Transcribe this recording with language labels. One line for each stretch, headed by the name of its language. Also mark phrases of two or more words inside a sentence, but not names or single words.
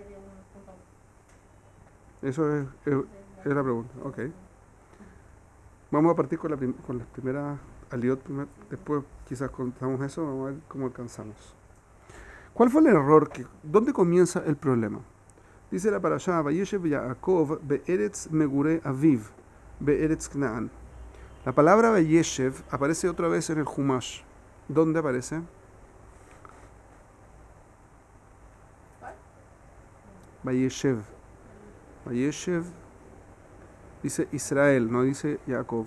Spanish: Eso es la pregunta. Ok. Vamos a partir con las primeras aliot primero. Después quizás contamos eso. Vamos a ver cómo alcanzamos. ¿Cuál fue el error? ¿Dónde comienza el problema? Dice la parashá,
Hebrew: וישב יעקב בארץ מגורי אביו בארץ כנען.
Spanish: La palabra Vayeshev aparece otra vez en el Humash. ¿Dónde aparece? Vayeshev. Vayeshev dice Israel, no dice Yaakov.